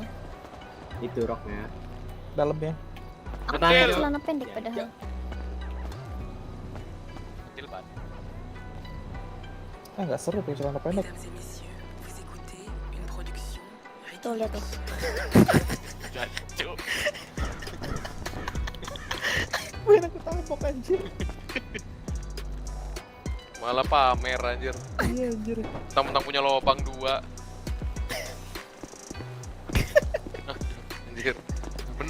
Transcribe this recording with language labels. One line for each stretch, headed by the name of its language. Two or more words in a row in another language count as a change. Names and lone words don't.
Indonesian: Itu roknya. dalamnya. Kecil. Celana pendek padahal. Kecil banget. Nggak seru pakai celana pendek.
French: Mesdames et messieurs, vous écoutez une production
Indonesian: Tuh lihat tuh. Jancuk. Wih, aku tembok anjir. Malah pamer anjir. Iya anjir. Mentang-mentang punya lubang 2. Anjir. Bener